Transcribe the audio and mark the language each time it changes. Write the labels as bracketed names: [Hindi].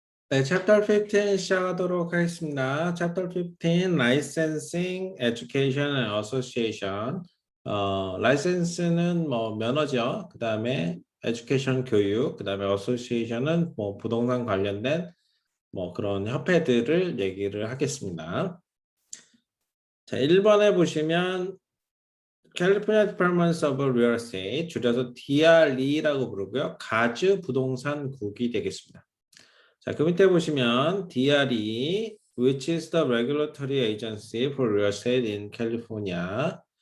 [Korean] 네, 챕터 15 시작하도록 하겠습니다. [English] 챕터 15, Licensing, Education and Association. [Korean] 라이센스는 뭐 면허죠. 그 다음에 Education 교육, 그 다음에 Association은 뭐 부동산 관련된 뭐 그런 협회들을 얘기를 하겠습니다. 자, 1번에 보시면 California Department of Real Estate, 줄여서 DRE라고 부르고요. 가주 부동산국이 되겠습니다. 자, 그 밑에 보시면 [English] DRE, which is the regulatory agency for real estate in California.